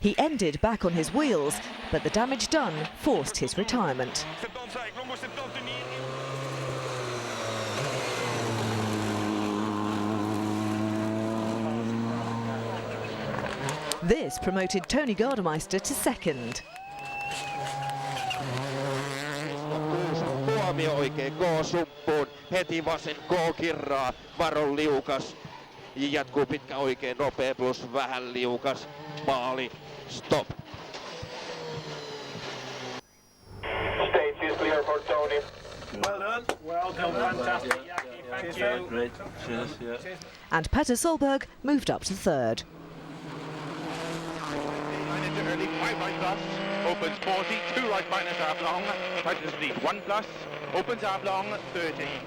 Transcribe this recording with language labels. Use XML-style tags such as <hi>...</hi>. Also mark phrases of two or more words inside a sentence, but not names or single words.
<en>He ended back on his wheels, but the damage done forced his retirement. This promoted Tony Gardemeister to second.</en> <fi>Huomio oikein, K-sumppuun, heti vasen, K-kirraa, varo liukas. Jatkuu pitkä oikein, nopea plus vähän liukas, maali,</fi> <en>stop. Stage is clear for Tony. Well done. Well done, fantastic, Jackie, thank you. Great, cheers, yeah. And Petter Solberg moved up to third. Early 5 right plus, opens 40, 2 right minus half long, tightens lead 1 plus, opens half long 30.</en>